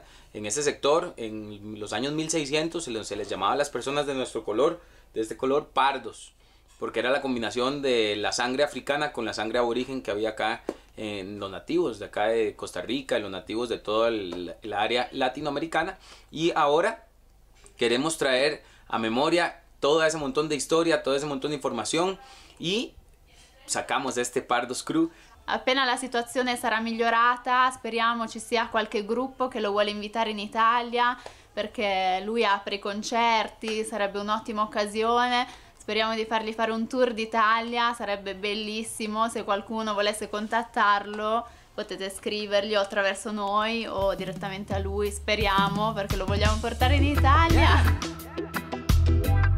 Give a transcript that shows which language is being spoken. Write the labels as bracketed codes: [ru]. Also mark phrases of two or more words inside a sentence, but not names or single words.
[es] En ese sector, en los años 1600, se les llamaba a las personas de nuestro color, de este color, pardos, porque era la combinación de la sangre africana con la sangre aborigen que había acá en los nativos de acá de Costa Rica, los nativos de toda el área latinoamericana. Y ahora queremos traer a memoria todo ese montón de historia, todo ese montón de información, y sacamos este Pardos Crew. [it] Appena la situazione sarà migliorata, speriamo ci sia qualche gruppo che lo vuole invitare in Italia, perché lui apre i concerti, sarebbe un'ottima occasione. Speriamo di fargli fare un tour d'Italia, sarebbe bellissimo. Se qualcuno volesse contattarlo potete scrivergli o attraverso noi o direttamente a lui, speriamo, perché lo vogliamo portare in Italia.